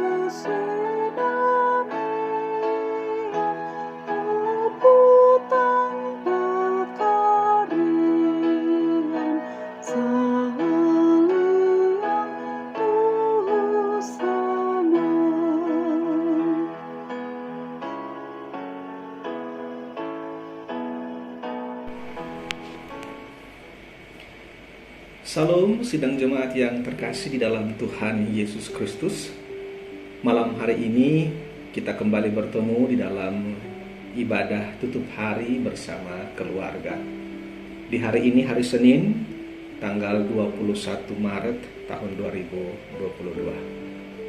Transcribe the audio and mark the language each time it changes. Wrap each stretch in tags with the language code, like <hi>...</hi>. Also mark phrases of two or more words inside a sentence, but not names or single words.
<id>kesinamian, rebutan pekarian, saliang tuhu seneng. Salam sidang jemaat yang terkasih di dalam Tuhan Yesus Kristus. Malam hari ini kita kembali bertemu di dalam ibadah tutup hari bersama keluarga. Di hari ini hari Senin, tanggal 21 Maret tahun 2022.</id>